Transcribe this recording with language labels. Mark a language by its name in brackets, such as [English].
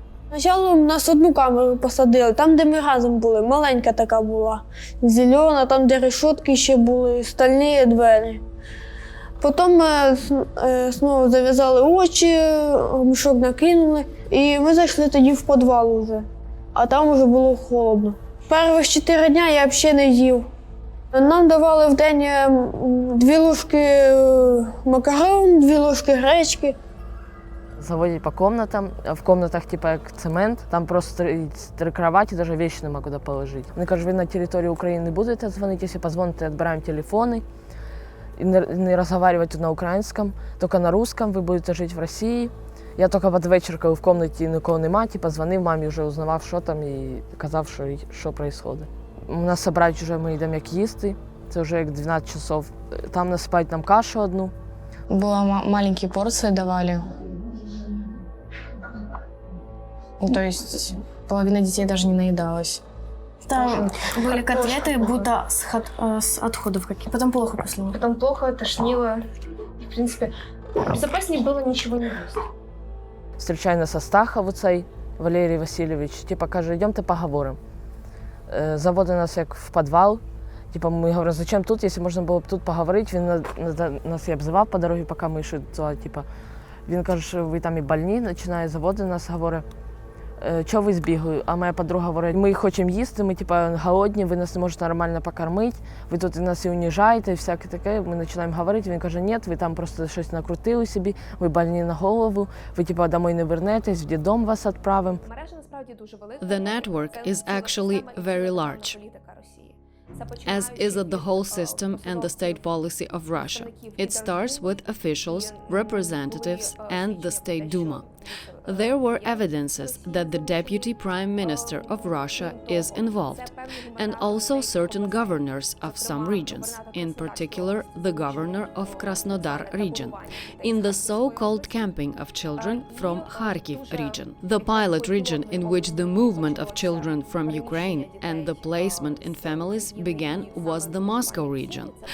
[Ukrainian] Спочатку нас одну камеру посадили, там, де ми разом були, маленька така була, зелена, там, де решетки ще були, стальні двері. Потім знову зав'язали очі, мішок накинули, і ми зайшли тоді в підвал вже, а там вже було холодно. Перших 4 дні я взагалі не їв. Нам давали в день 2 ложки макарон, 2 ложки гречки. Заводять по комнатам, в комнатах типа як цемент, там просто 3 кровати, навіть вещи нема куди положити. Вони кажуть, ви на території України не будете дзвонити, якщо позвоните, відбираємо телефони. [Russian] И не разговаривать на украинском, только на русском, вы будете жить в России. [Ukrainian] Я тільки під вечір, коли в кімнаті нікого немає, позвонив мамі, вже узнавав, що там, і казав, що відбувається. У нас зібрати вже ми йдемо як їсти. це вже як 12 часов. Там насипають нам кашу одну. [Russian] Маленькие порции давали. То есть половина детей даже не наедалась. Там были котлеты, будто с отходов каких. Потом плохо после них. Потом плохо, тошнило. В принципе, безопаснее было ничего не есть. [Ukrainian] Зустрічає нас Астахов оцей, Валерій Васильович, типа каже, йдемте поговоримо. Заводить нас як в підвал. Типа ми говоримо, зачем тут, якщо можна було б тут поговорити. Він нас і обзивав по дорозі, поки ми йшли туди. Типа. Він каже, що ви там і больні, починає заводити нас, говорить, чого ви збігли? А моя подруга говорить, ми хочемо їсти, ми типа голодні, ви нас не можете нормально покормити, ви тут нас і уніжаєте, і всяке таке. Ми починаємо говорити, він каже, ні, ви там просто щось накрутили собі, ви больні на голову, ви типа домой не вернетесь, в дитдом вас відправимо. [English] The network is actually very large, as is the whole system and the state policy of Russia. It starts with officials, representatives, and the State Duma. There were evidences that the Deputy Prime Minister of Russia is involved, and also certain governors of some regions, in particular the governor of Krasnodar region, in the so-called camping of children from Kharkiv region, the pilot region in which the movement of children from Ukraine and the placement in families began was the Moscow region.